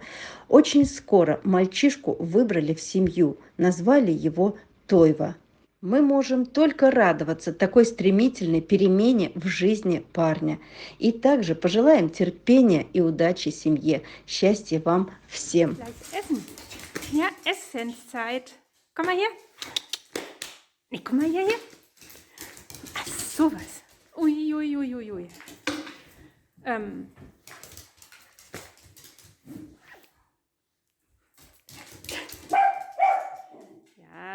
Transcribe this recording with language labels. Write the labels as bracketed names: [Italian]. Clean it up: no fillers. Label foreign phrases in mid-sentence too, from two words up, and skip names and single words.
[Russian] Очень скоро мальчишку выбрали в семью, назвали его Тойва. Мы можем только радоваться такой стремительной перемене в жизни парня. И также пожелаем терпения и удачи семье. Счастья вам всем! [German] Gleich essen. Ja, Essenszeit. Komm mal her. Nee, komm mal her. Ach, sowas. Ui, ui, ui, ui, ui. Ja.